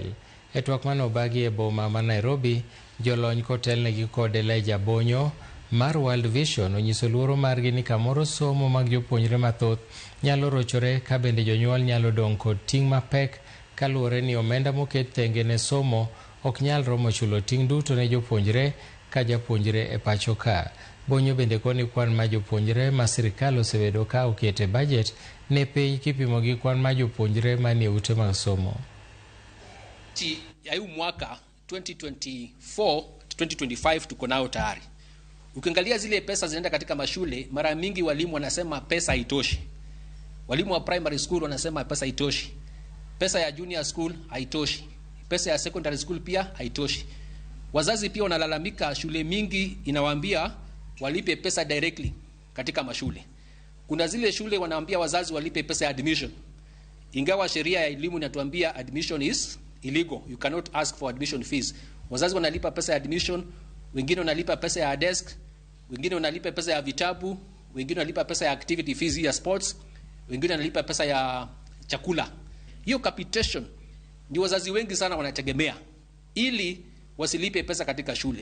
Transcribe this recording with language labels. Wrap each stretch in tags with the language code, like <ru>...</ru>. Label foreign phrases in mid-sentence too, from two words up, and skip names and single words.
<luo>E twak manobagi e boma ma Nairobi, jolony kotelnegi kod Elijah Bonyo mar World Vision onyiso luoro margi ni kamoro somo mag jopuonjre mathoth nyalo rochore ka bende jonyuol nyalo dong' kod ting' mapek kaluwore ni omenda moket thenge ne somo ok nyal romo chulo ting' duto ne jopuonjre ka japuonjre e pacho ka. Bonyo bende koni kwan ma jopuonjre ma sirikal osebedo ka okete bajet ne piny kipimo gi kwan ma jopuonjre manie ute mag somo.</luo> <sw>Ya huu mwaka 2024-2025 tuko nao tayari. Ukiangalia zile pesa zinaenda katika mashule, mara mingi walimu wanasema pesa haitoshi. Walimu wa</sw> <en>primary school</en> <sw>wanasema pesa haitoshi. Pesa ya</sw> <en>junior school</en> <sw>haitoshi. Pesa ya</sw> <en>secondary school</en> <sw>pia haitoshi. Wazazi pia wanalalamika, shule mingi inawaambia walipe pesa directly katika mashule. Kuna zile shule wanaambia wazazi walipe pesa ya admission. Ingawa sheria ya elimu inatuambia</sw> <en>admission is illegal. You cannot ask for admission fees.</en> <sw>Wazazi wanalipa pesa ya admission, wengine wanalipa pesa ya desk, wengine wanalipa pesa ya vitabu, wengine wanalipa pesa ya</sw> <en>activity fees</en> <sw>ya sports, wengine wanalipa pesa ya chakula. Hiyo capitation ndio wazazi wengi sana wanategemea ili wasilipe pesa katika shule.</sw>